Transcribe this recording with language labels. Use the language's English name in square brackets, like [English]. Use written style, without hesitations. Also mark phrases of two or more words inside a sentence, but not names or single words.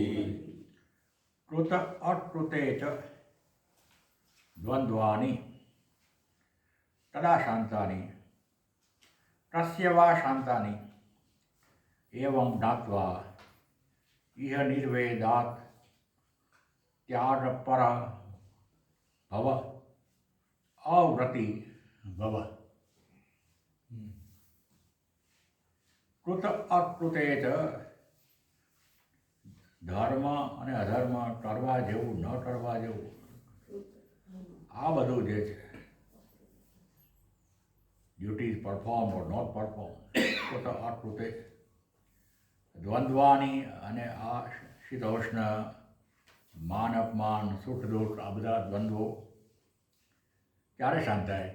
[Sanskrit] कृत अकृते च द्वन्द्वानि कदा शान्तानि कस्य वा शान्तानि एवं ज्ञात्वा इह निर्वेदात् त्यागपर भव अव्रति भव। कृत अकृते च [Gujarati] धर्म અને અધર્મ કરવા જેવું ન કરવા જેવું આ બધું જે છે [English] duties perform or not perform [Sanskrit] કૃત અકૃતે દ્વંદ્વાની [Gujarati] અને આ શીતોષ્ણ માન અપમાન સુખ દુઃખ આ બધા દ્વંદ્વો ક્યારે શાંત થાય?